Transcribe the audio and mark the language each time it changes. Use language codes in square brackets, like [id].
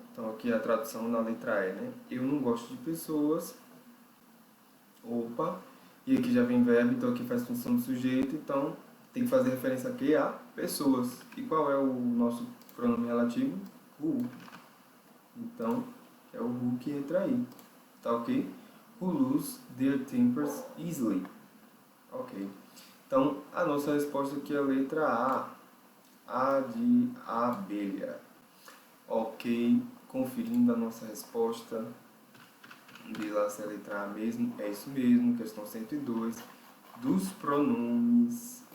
[pt] Então, aqui a tradução na letra E, né? Eu não gosto de pessoas. Opa. E aqui já vem verbo, então aqui faz função do sujeito. Então, tem que fazer referência aqui a pessoas. E qual é o nosso pronome relativo? Who. Então, é o who que entra aí. Tá ok? [en] Who lose their tempers easily. [pt] Ok. Então, a nossa resposta aqui é a letra A. A de abelha. Ok. Conferindo a nossa resposta. Vê lá se é a letra A mesmo. É isso mesmo. Questão 102. Dos pronomes.